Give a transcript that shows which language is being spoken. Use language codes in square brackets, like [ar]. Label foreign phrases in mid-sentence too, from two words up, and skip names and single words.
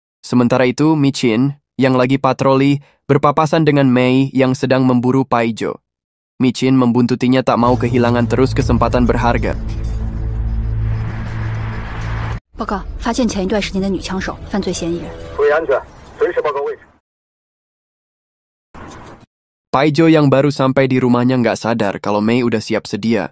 [id] Sementara itu, Michin, yang lagi patroli, berpapasan dengan Mei yang sedang memburu Paijo. Michin membuntutinya tak mau kehilangan terus kesempatan berharga. [zh] 报告，发现前一段时间的女枪手，犯罪嫌疑人。注意安全，随时报告位置。 [id] Paijo yang baru sampai di rumahnya nggak sadar kalau Mei udah siap sedia.